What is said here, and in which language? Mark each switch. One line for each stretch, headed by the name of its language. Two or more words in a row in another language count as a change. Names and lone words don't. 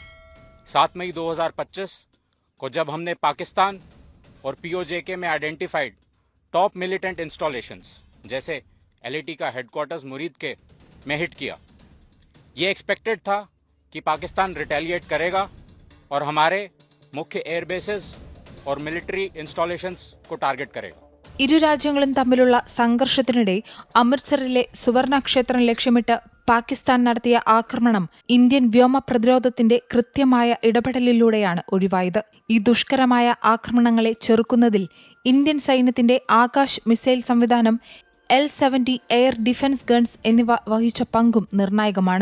Hindi: 7 मई 2025 को जब हमने पाकिस्तान और POJK में
English: identified top militant installations
Hindi: जैसे LAT का हेडक्वार्टर्स मुरीद के में हिट किया, ये एक्सपेक्टेड था कि पाकिस्तान रिटेलिएट करेगा और हमारे मुख्य
English: air bases
Hindi: और
English: military installations
Hindi: को टारगेट करेगा.
Malayalam: ഇരു രാജ്യങ്ങളും തമ്മിലുള്ള സംഘർഷത്തിനിടെ അമൃത്സറിലെ സുവർണക്ഷേത്രം ലക്ഷ്യമിട്ട് പാകിസ്ഥാൻ നടത്തിയ ആക്രമണം ഇന്ത്യൻ വ്യോമ പ്രതിരോധത്തിന്റെ കൃത്യമായ ഇടപെടലിലൂടെയാണ് ഒഴിവായത്. ഈ ദുഷ്കരമായ ആക്രമണങ്ങളെ ചെറുക്കുന്നതിൽ ഇന്ത്യൻ സൈന്യത്തിന്റെ ആകാശ് മിസൈൽ സംവിധാനം, L-70
English: air defence guns
Malayalam: എന്നിവ വഹിച്ച പങ്കും നിർണായകമാണ്.